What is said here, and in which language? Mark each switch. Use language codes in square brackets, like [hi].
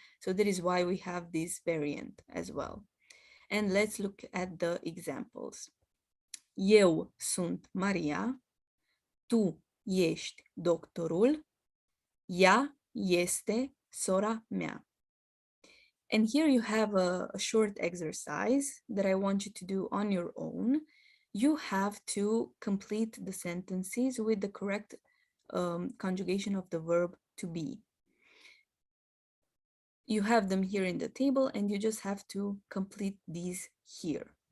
[en] So that is why we have this variant as well. And let's look at the examples. [ro] Eu sunt Maria, tu ești doctorul, ea este sora mea. [en] And here you have a short exercise that I want you to do on your own. You have to complete the sentences with the correct conjugation of the verb to be. You have them here in the table and you just have to complete these here.